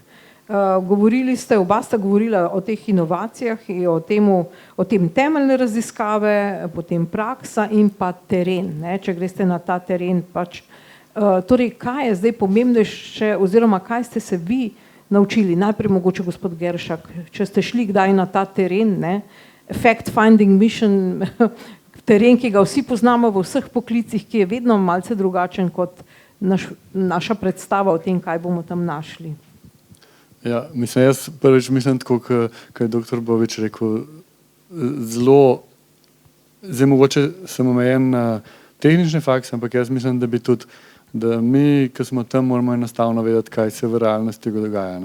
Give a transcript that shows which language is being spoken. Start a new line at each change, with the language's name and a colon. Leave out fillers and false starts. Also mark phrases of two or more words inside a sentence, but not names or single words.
Slovenian: Govorili ste, oba sta govorila o teh inovacijah in o tem temeljne raziskave, potem praksa in pa teren, ne, če greste na ta teren pač. Torej, kaj je zdaj pomembnejše oziroma kaj ste se vi naučili? Najprej mogoče gospod Geršak, če ste šli kdaj na ta teren, ne,
English: fact-finding mission,
Slovenian: teren, ki ga vsi poznamo v vseh poklicih, ki je vedno malce drugačen kot naša predstava o tem, kaj bomo tam našli. Ja, jaz prvič mislim tako, kot je doktor Bobič rekel, zelo, zdaj mogoče sem omejen na tehnične fakse, ampak jaz mislim, da bi tudi, da mi, ki smo tam, moramo enostavno vedeti, kaj se v realnosti dogaja.